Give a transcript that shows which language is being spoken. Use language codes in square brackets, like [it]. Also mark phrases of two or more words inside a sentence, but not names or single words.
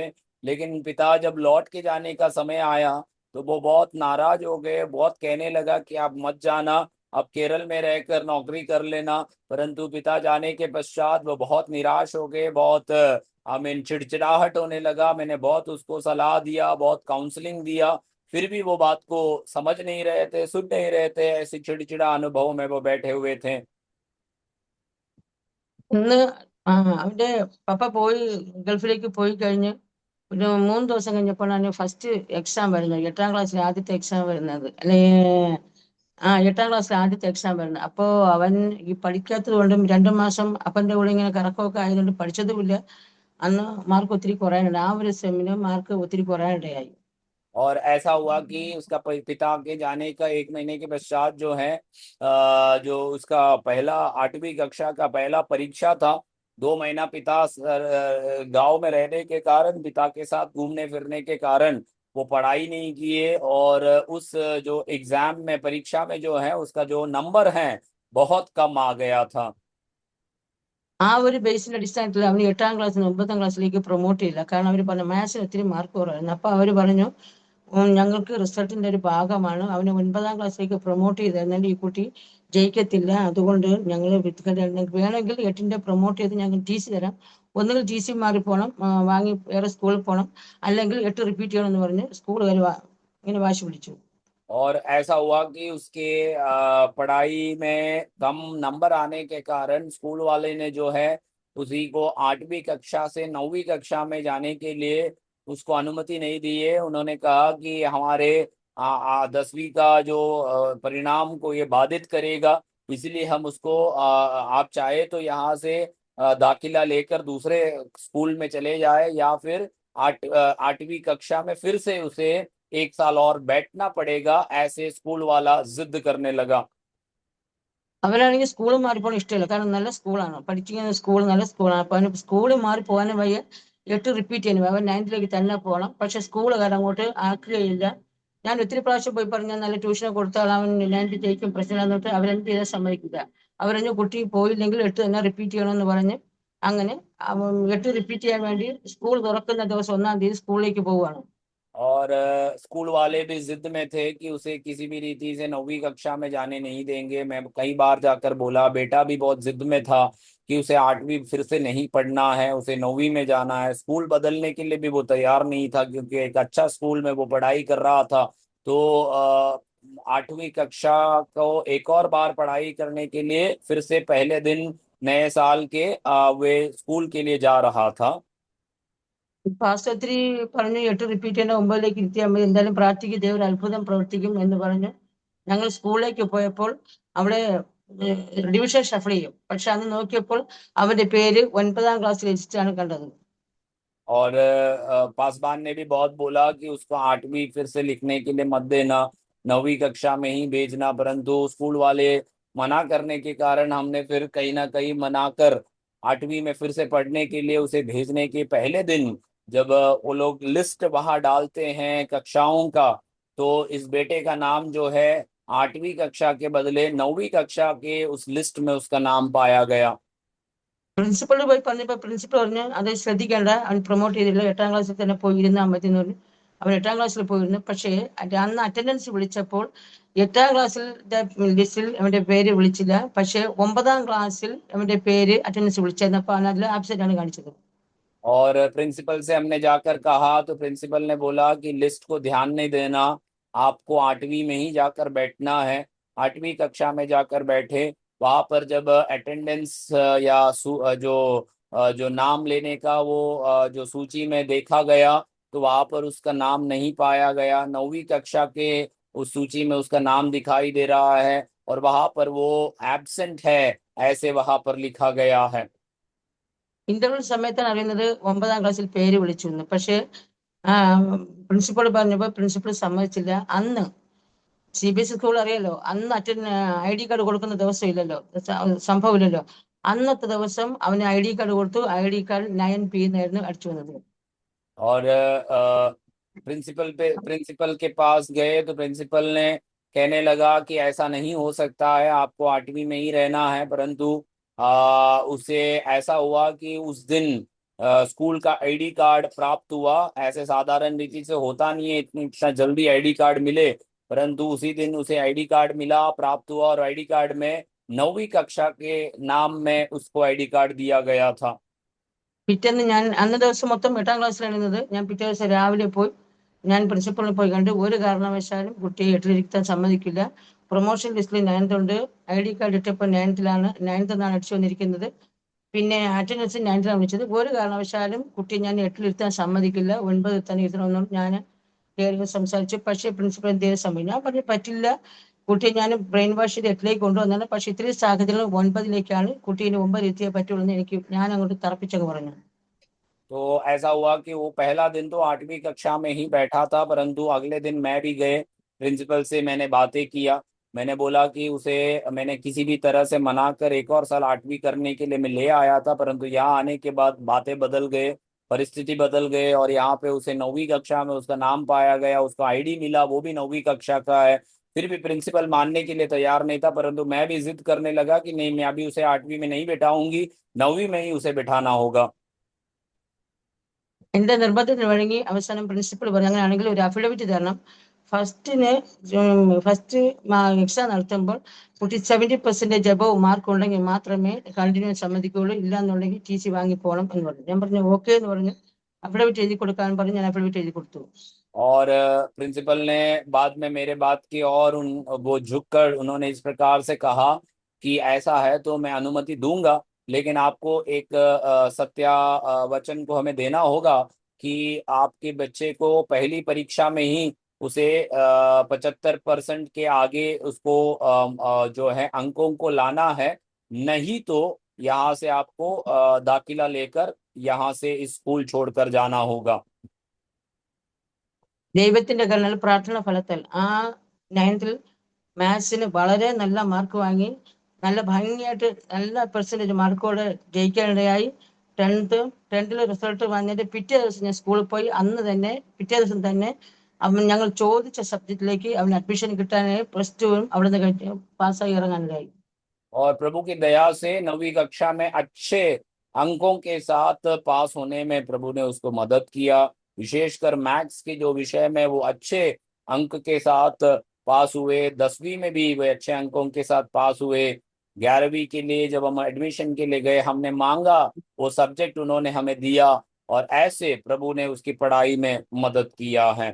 [hi] लेकिन पिता जब लौट के जाने का समय आया, तो वो बहुत नाराज हो गए, बहुत कहने लगा कि आप मत जाना, अब केरल में रहकर नौकरी कर लेना। परंतु पिता जाने के पश्चात वो बहुत निराश हो गए, बहुत चिड़चिड़ाहट होने लगा। मैंने बहुत उसको सलाह दिया, बहुत काउंसलिंग दिया, फिर भी वो बात को समझ नहीं रहे थे, सुन नहीं रहे थे। ऐसे चिड़चिड़ा अनुभव में वो बैठे हुए थे। [ml] ഇന്ന് അവന്റെ പപ്പ പോയി, ഗൾഫിലേക്ക് പോയി കഴിഞ്ഞ് ഒരു 3 ദിവസം കഴിഞ്ഞപ്പോഴാണ് [en] first exam [ml] വരുന്നത്. 8ാം ക്ലാസ്സിലെ ആദ്യത്തെ എക്സാം വരുന്നത്, അല്ലെ 8ാം ക്ലാസ്സിലെ ആദ്യത്തെ എക്സാം വരുന്നത്. അപ്പോ അവൻ ഈ പഠിക്കാത്തത് കൊണ്ടും 2 മാസം അപ്പന്റെ കൂടെ ഇങ്ങനെ കറക്കമൊക്കെ ആയതുകൊണ്ട് പഠിച്ചതുമില്ല. അന്ന് മാർക്ക് ഒത്തിരി കുറയാനുണ്ട്, ആ ഒരു സെമ്മിന് മാർക്ക് ഒത്തിരി കുറയാനിടയായി. [hi] और ऐसा हुआ कि उसका पिता के जाने का 1 महीने के पश्चात जो है जो उसका पहला 8वीं कक्षा का पहला परीक्षा था। 2 महीना पिता गांव में रहने के कारण, पिता के साथ घूमने फिरने के कारण वो पढ़ाई नहीं किए, और उस जो एग्जाम में परीक्षा में जो है उसका जो नंबर है बहुत कम आ गया था। [ml] ആ ഒരു ബേസിന്റെ അടിസ്ഥാനത്തിൽ അവന് 8ാം ക്ലാസ്സിൽ നിന്ന് 9ാം ക്ലാസ്സിലേക്ക് പ്രൊമോട്ട് ചെയ്യില്ല. കാരണം അവർ പറഞ്ഞു മാത്സിന് ഒത്തിരി മാർക്ക് കുറവായിരുന്നു. അപ്പൊ അവര് പറഞ്ഞു ഞങ്ങൾക്ക് റിസൾട്ടിന്റെ ഒരു ഭാഗമാണ് അവന് 9ാം ക്ലാസ്സിലേക്ക് പ്രൊമോട്ട് ചെയ്ത്, എന്നാൽ ഈ കുട്ടി ജയിക്കത്തില്ല, അതുകൊണ്ട് ഞങ്ങൾ വേണമെങ്കിൽ 8ന്റെ പ്രൊമോട്ട് ചെയ്ത് ഞങ്ങൾ ടി സി തരാം, ഒന്നുകിൽ ടി സി മാറി പോകണം, വാങ്ങി വേറെ സ്കൂളിൽ പോകണം, അല്ലെങ്കിൽ 8 റിപ്പീറ്റ് ചെയ്യണം എന്ന് പറഞ്ഞ് സ്കൂളുകാർ ഇങ്ങനെ വാശി പിടിച്ചു. [hi] और ऐसा हुआ कि उसके पढ़ाई में कम नंबर आने के कारण स्कूल वाले ने जो है उसी को 8वीं कक्षा से 9वीं कक्षा में जाने के लिए उसको अनुमति नहीं दी है। उन्होंने कहा कि हमारे 10वीं का जो परिणाम को ये बाधित करेगा, इसलिए हम उसको आप चाहे तो यहाँ से दाखिला लेकर दूसरे स्कूल में चले जाए, या फिर 8वीं कक्षा में फिर से उसे 1 साल और बैठना पड़ेगा, ऐसे स्कूल वाला जिद करने लगा। [ml] അവനാണെങ്കിൽ സ്കൂൾ മാറിപ്പോകാൻ ഇഷ്ടമില്ല, കാരണം നല്ല സ്കൂളാണ്, പഠിക്കുന്ന സ്കൂൾ നല്ല സ്കൂളാണ്. അപ്പൊ അവന് സ്കൂൾ മാറി പോകാനും വയ്യ, 8 റിപ്പീറ്റ് ചെയ്യുന്നു, അവൻ 9ലേക്ക് തന്നെ പോകണം. പക്ഷെ സ്കൂളുകാർ അങ്ങോട്ട് ആക്കുകയില്ല. ഞാൻ ഒത്തിരി പ്രാവശ്യം പോയി പറഞ്ഞ നല്ല ട്യൂഷനെ കൊടുത്താൽ അവൻ 9 ജയിക്കും, പ്രശ്നം എന്നിട്ട് അവരെന്ത് ചെയ്താൽ സമ്മതിക്കില്ല. അവരഞ്ഞു കുട്ടി പോയില്ലെങ്കിൽ 8 തന്നെ റിപ്പീറ്റ് ചെയ്യണമെന്ന് പറഞ്ഞ് അങ്ങനെ 8 റിപ്പീറ്റ് ചെയ്യാൻ വേണ്ടി സ്കൂൾ തുറക്കുന്ന ദിവസം 1-ാം തീയതി സ്കൂളിലേക്ക് പോവുകയാണ്. [hi] और स्कूल वाले भी जिद में थे कि उसे किसी भी रीति से 9वीं कक्षा में जाने नहीं देंगे। मैं कई बार जाकर बोला, बेटा भी बहुत जिद में था कि उसे 8वीं फिर से नहीं पढ़ना है, उसे 9वीं में जाना है। स्कूल बदलने के लिए भी वो तैयार नहीं था, क्योंकि एक अच्छा स्कूल में वो पढ़ाई कर रहा था। तो 8वीं कक्षा को एक और बार पढ़ाई करने के लिए फिर से पहले दिन नए साल के वे स्कूल के लिए जा रहा था। [ml] പാസ്റ്റർ ഒത്തിരി പറഞ്ഞു 8 റിപ്പീറ്റ് ചെയ്യേണ്ട 9ലേക്ക് ഇരുത്തിയാൽ മതി, എന്തായാലും പ്രാർത്ഥിക്കും, ദൈവം ഒരു അത്ഭുതം പ്രവർത്തിക്കും എന്ന് പറഞ്ഞു. ഞങ്ങൾ സ്കൂളിലേക്ക് പോയപ്പോൾ അവിടെ [en] division shuffle [ml] ചെയ്യും, പക്ഷെ അന്ന് നോക്കിയപ്പോൾ അവന്റെ പേര് 9ാം ക്ലാസ്സിൽ രജിസ്റ്ററാണ് കണ്ടത്. [hi] और पासवान ने भी बहुत बोला कि उसको 8वीं फिर से लिखने के लिए मत देना, 9वीं कक्षा में ही भेजना, परंतु स्कूल वाले मना करने के कारण हमने फिर कहीं ना कहीं मना कर 8वीं में फिर से पढ़ने के लिए उसे भेजने के पहले दिन जब वो लोग लिस्ट वहां डालते हैं कक्षाओं का, तो इस बेटे का नाम जो है 8वीं कक्षा के बदले 9वीं कक्षा के उस लिस्ट में उसका नाम पाया गया। [ml] പ്രിൻസിപ്പൾ പോയി പറഞ്ഞപ്പോൾ പ്രിൻസിപ്പൾ പറഞ്ഞു അത് ശ്രദ്ധിക്കേണ്ട, അവൻ പ്രൊമോട്ട് ചെയ്തില്ല, 8ാം ക്ലാസ്സിൽ തന്നെ പോയി ഇരുന്നാൽ മതി എന്ന് പറഞ്ഞു. അവൻ 8ാം ക്ലാസ്സിൽ പോയിരുന്നു. പക്ഷേ അന്ന് അറ്റൻഡൻസ് വിളിച്ചപ്പോൾ 8ാം ക്ലാസ്സിൽ ലിസ്റ്റിൽ അവന്റെ പേര് വിളിച്ചില്ല. പക്ഷേ 9ാം ക്ലാസ്സിൽ അവന്റെ പേര് അറ്റൻഡൻസ് വിളിച്ചിരുന്നപ്പോൾ അവൻ അതിൽ ആബ്സെന്റ് ആണ് കാണിച്ചത്. [hi] और प्रिंसिपल से हमने जाकर कहा तो प्रिंसिपल ने बोला कि लिस्ट को ध्यान नहीं देना, आपको 8वीं में ही जाकर बैठना है। 8वीं कक्षा में जाकर बैठे, वहां पर जब अटेंडेंस या जो नाम लेने का वो जो सूची में देखा गया, तो वहां पर उसका नाम नहीं पाया गया। 9वीं कक्षा के उस सूची में उसका नाम दिखाई दे रहा है और वहां पर वो एब्सेंट है, ऐसे वहां पर लिखा गया है। [ml] ഇന്റർവ്യൂ സമയത്താണ് അറിയുന്നത് 9ാം ക്ലാസ്സിൽ പേര് വിളിച്ചു എന്ന്. പക്ഷേ പ്രിൻസിപ്പൾ പറഞ്ഞപ്പോൾ പ്രിൻസിപ്പൾ സമ്മതിച്ചില്ല. അന്ന് CBSE സ്കൂൾ അറിയാലോ, അന്ന് [en] ID card [ml] കൊടുക്കുന്ന ദിവസം ഇല്ലല്ലോ, സംഭവം ഇല്ലല്ലോ. അന്നത്തെ ദിവസം അവന് [en] ID card [ml] കൊടുത്തു. [en] ID card [ml] 9P എന്നായിരുന്നു അടിച്ചു വന്നത്. [hi] और प्रिंसिपल के पास गए तो प्रिंसिपल ने कहने लगा कि ऐसा नहीं हो सकता है, आपको 8वीं में ही रहना है। परंतु उसे ऐसा हुआ कि उस दिन स्कूल का [en] ID card [hi] प्राप्त हुआ। ऐसे साधारण रीति से होता नहीं है इतना जल्दी [en] ID card [hi] मिले, परंतु उसी दिन उसे [en] ID card [hi] मिला, प्राप्त हुआ, और [en] ID card [hi] में 9वीं कक्षा के नाम में उसको [en] ID card [hi] दिया गया था। [ml] പിറ്റേന്ന് ഞാൻ അന്ന് ദിവസം മൊത്തം 8ാം ക്ലാസ്സിലാണ് ഇരുന്നത്. ഞാൻ പിറ്റേ ദിവസം രാവിലെ പോയി ഞാൻ പ്രിൻസിപ്പളിനെ പോയി കണ്ട്, ഒരു കാരണവശാലും കുട്ടിയെ 8ൽ സമ്മതിക്കില്ല. പ്രൊമോഷൻ ലിസ്റ്റിൽ 9th ഉണ്ട്. [en] ID card [ml] ഇട്ടപ്പോൾ 9th എന്നാണ് അടിച്ചു വന്നിരിക്കുന്നത്. പിന്നെ അറ്റൻഡൻസ് 9th വിളിച്ചത്. ഒരു കാരണവശാലും കുട്ടിയെ ഞാൻ 8 സമ്മതിക്കില്ല, 9 തന്നെ ഇരുത്തണമെന്നും ഞാൻ കയറി സംസാരിച്ചു. പക്ഷേ പ്രിൻസിപ്പൾ എന്ത് ചെയ്ത് സമ്മതിക്കും? ഞാൻ പറഞ്ഞു പറ്റില്ല, കുട്ടിയെ ഞാൻ [en] brain wash [ml] ചെയ്ത് 8ലേക്ക് കൊണ്ടുവന്നാണ്. പക്ഷെ ഇത്രയും സാഹചര്യങ്ങൾ 9ലേക്കാണ്, കുട്ടീനെ 9 എത്തിയേ പറ്റുള്ളൂ എന്ന് ഞാൻ അങ്ങോട്ട് തറപ്പിച്ചങ്ങ് പറഞ്ഞു. [hi] तो ऐसा हुआ कि वो पहला दिन तो 8वीं कक्षा में ही बैठा था, परंतु अगले दिन मैं भी गए प्रिंसिपल से, मैंने बातें किया। मैंने बोला कि उसे मैंने किसी भी तरह से मना कर एक और साल 8वीं करने के लिए मैं ले आया था, परंतु यहाँ आने के बाद बातें बदल गए, परिस्थिति बदल गए, और यहाँ पे उसे 9वीं कक्षा में उसका नाम पाया गया, उसको आईडी मिला, वो भी 9वीं कक्षा का है। फिर भी प्रिंसिपल मानने के लिए तैयार नहीं था, परंतु मैं भी जिद करने लगा कि नहीं, मैं अभी उसे 8वीं में नहीं बैठाऊंगी, 9वीं में ही उसे बैठाना होगा। [ml] എന്റെ നിർബന്ധത്തിന് വഴങ്ങി അവസാനം പ്രിൻസിപ്പൾ പറഞ്ഞു അങ്ങനെയാണെങ്കിൽ ഒരു അഫിഡവിറ്റ് തരണം. ഫസ്റ്റ് എക്സാം നടത്തുമ്പോൾ കുട്ടി 70% [en] above mark [ml] ഉണ്ടെങ്കിൽ മാത്രമേ കണ്ടിന്യൂ സമ്മതിക്കുകയുള്ളൂ, ഇല്ലാന്നുണ്ടെങ്കിൽ TC വാങ്ങിപ്പോകണം എന്ന് പറഞ്ഞു. ഞാൻ പറഞ്ഞു ഓക്കെ എന്ന് പറഞ്ഞു. അഫിഡവിറ്റ് എഴുതി കൊടുക്കാൻ പറഞ്ഞു. ഞാൻ അഫിഡവിറ്റ് എഴുതി കൊടുത്തു. [hi] और प्रिंसिपल ने बाद में मेरे बात की और वो झुककर उन्होंने इस प्रकार से कहा कि ऐसा है तो मैं अनुमति दूंगा, लेकिन आपको एक वचन को हमें देना होगा कि आपके बच्चे को पहली परीक्षा में ही उसे 75% के आगे उसको जो है अंकों को लाना है, नहीं तो यहाँ से आपको दाखिला लेकर यहाँ से इस स्कूल छोड़कर जाना होगा। [ml] ദൈവത്തിന്റെ കരുണയിൽ പ്രാർത്ഥന ഫലത്താൽ 9th മാത്സിന് വളരെ നല്ല മാർക്ക് വാങ്ങി നല്ല ഭംഗിയായിട്ട് നല്ല പെർസെന്റേജ് മാർക്കോടെ ജയിക്കാനിടയായി. 10th റിസൾട്ട് വന്നിട്ട് പിറ്റേ ദിവസം ഞാൻ സ്കൂളിൽ പോയി. പിറ്റേ ദിവസം തന്നെ അവൻ ഞങ്ങൾ ചോദിച്ച സബ്ജക്റ്റിലേക്ക് അവന് അഡ്മിഷൻ കിട്ടാനായി +2 അവിടെ നിന്ന് പാസ്സായി ഇറങ്ങാനിടയായി. [hi] और प्रभु की दया से 9वीं कक्षा में अच्छे अंकों के साथ पास होने में प्रभु ने उसको मदद किया। विशेषकर मैथ्स के जो विषय में वो अच्छे अंक के साथ पास हुए। 10वीं में भी वे अच्छे अंकों के साथ पास हुए। 11वीं के लिए जब हम एडमिशन के लिए गए, हमने मांगा, वो सब्जेक्ट उन्होंने हमें दिया, और ऐसे प्रभु ने उसकी पढ़ाई में मदद किया है।